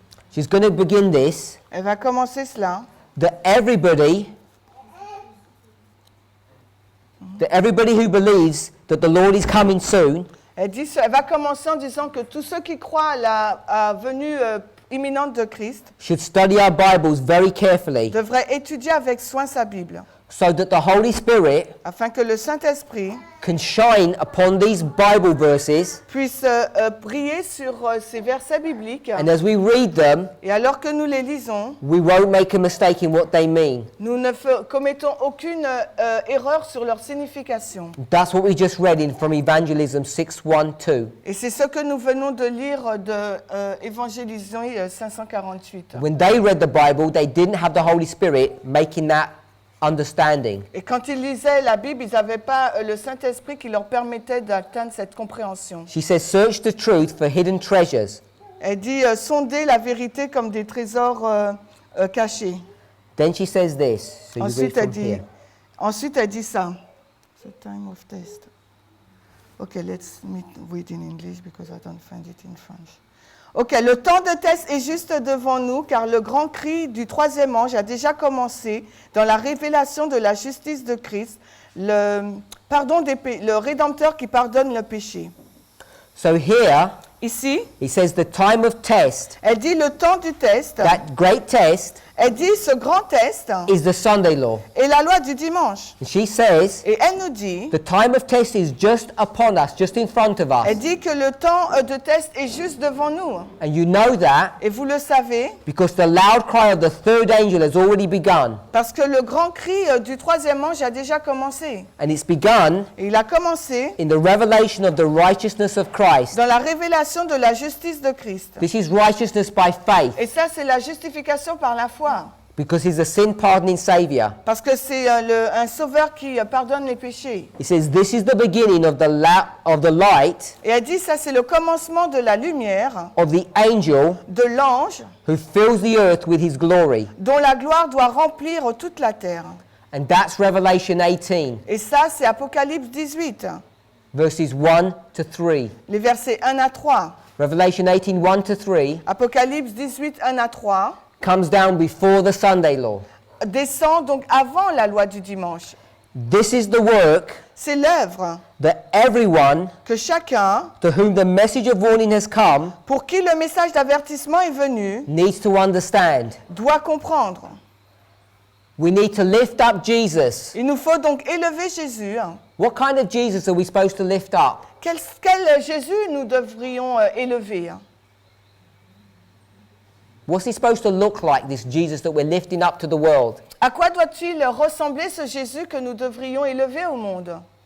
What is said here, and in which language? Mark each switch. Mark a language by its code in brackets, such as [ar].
[en] She's going to begin this, [fr] Elle va commencer cela. [en] that everybody who believes that the Lord is coming soon [fr] Elle va commencer en disant que tous ceux qui croient à la venue imminente de Christ [en] should study our Bibles very carefully [fr] devraient étudier avec soin sa Bible, [en] so that the Holy Spirit [fr] afin que le Saint-Esprit [en] can shine upon these Bible verses, [fr] puisse briller sur ces versets bibliques. [en] and as we read them, [fr] Et alors que nous les lisons, [en] we won't make a mistake in what they mean. [fr] nous ne commettons aucune erreur sur leur signification. [en] That's what we just read in from Evangelism 6:1-2. [fr] Et c'est ce que nous venons de lire de Évangélisation 548. [en] When they read the Bible, they didn't have the Holy Spirit making that understanding. [fr] Et quand ils lisaient la Bible, ils n'avaient pas le Saint-Esprit qui leur permettait d'atteindre cette compréhension. [en] She says, search the truth for hidden treasures. [fr] Elle dit sondez la vérité comme des trésors cachés. [en] Then she says this. So you read from here. [fr] Ensuite elle dit ça. [en] The time of test. Okay, let's read in English because I don't find it in French. [fr] Ok, le temps de test est juste devant nous, car le grand cri du troisième ange a déjà commencé dans la révélation de la justice de Christ, le Rédempteur qui pardonne le péché. [en] So here, [fr] Ici, [en] he says the time of test, [fr] elle dit le temps du test, [en] that great test, [fr] elle dit ce grand test [en] is the Sunday law. [fr] est la loi du dimanche. [en] And she says, [fr] Et elle nous dit, [en] the time of test is just upon us, just in front of us. [fr] elle dit que le temps de test est juste devant nous. [en] And you know that [fr] Et vous le savez, [en] because the loud cry of the third angel has already begun. [fr] parce que le grand cri du troisième ange a déjà commencé. [en] And it's begun [fr] Et il a commencé [en] in the revelation of the righteousness of Christ. [fr] dans la révélation de la justice de Christ. [en] This is righteousness by faith [fr] Et ça, c'est la justification par la foi. [en] because he's a sin pardoning Savior. [fr] Parce que c'est un sauveur qui pardonne les péchés. [en] He says this is the beginning of the light [fr] Et elle dit, ça, c'est le commencement de la lumière, [en] of the angel [fr] de l'ange, [en] who fills the earth with his glory. [fr] dont la gloire doit remplir toute la terre. [en] And that's Revelation 18, [fr] Et ça, c'est Apocalypse 18, [en] verses 1-3. [fr] les versets 1 à 3. [en] Revelation 18, 1-3 [fr] Apocalypse 18, 1 à 3, [en] comes down before the Sunday law. [fr] descend donc avant la loi du dimanche. [en] This is the work [fr] C'est l'œuvre [en] that everyone [fr] que chacun, [en] to whom the message of warning has come [fr] pour qui le message d'avertissement est venu, [en] needs to understand. [fr] doit comprendre. [en] We need to lift up Jesus. [fr] Il nous faut donc élever Jésus. [en] What kind of Jesus are we supposed to lift up? [fr] Quel Jésus nous devrions élever? [en] What's he supposed to look like, this Jesus that we're lifting up to the world? [fr] À quoi doit-il ressembler ce Jésus que nous devrions élever au monde?